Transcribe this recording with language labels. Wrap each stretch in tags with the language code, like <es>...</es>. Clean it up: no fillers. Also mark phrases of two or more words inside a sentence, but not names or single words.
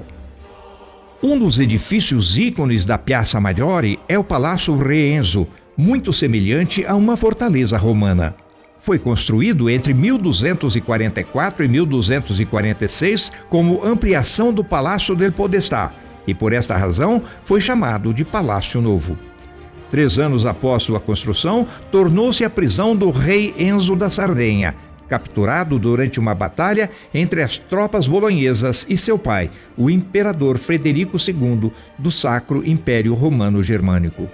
<pt>Um dos edifícios ícones da Piazza Maggiore é o Palácio Re Enzo, muito semelhante a uma fortaleza romana. Foi construído entre 1244 e 1246 como ampliação do Palácio del Podestà e, por esta razão, foi chamado de Palácio Novo. 3 anos após sua construção, tornou-se a prisão do rei Enzo da Sardenha, capturado durante uma batalha entre as tropas bolonhesas e seu pai, o imperador Frederico II do Sacro Império Romano Germânico.</pt>